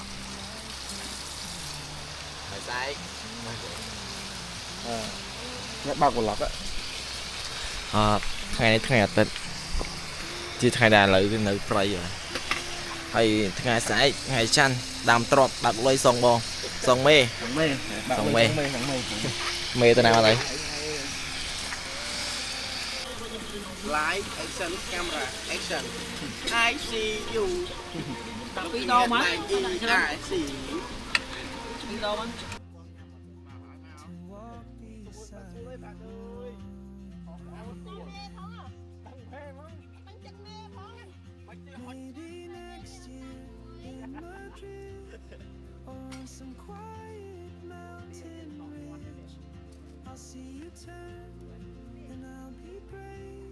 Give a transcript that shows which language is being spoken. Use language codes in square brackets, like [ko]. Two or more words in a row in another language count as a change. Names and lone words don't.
[km] ហើយស្អែកអ្នកបើកប្លុកថ្ងៃនេះថ្ងៃអាទិត្យជាថ្ងៃដែលឥឡូវគឺនៅព្រៃហើយថ្ងៃស្អែកថ្ងៃច័ន្ទដើមទ្របបើកលុយសងបងសងមេមេទៅណាហើយ [en] Live action camera action I see you [km] ពីរដងមក [en] I see you [km] ពីរដងមក [en] Maybe next year in Madrid or on some quiet mountain ridge, I'll see you turn and I'll be brave.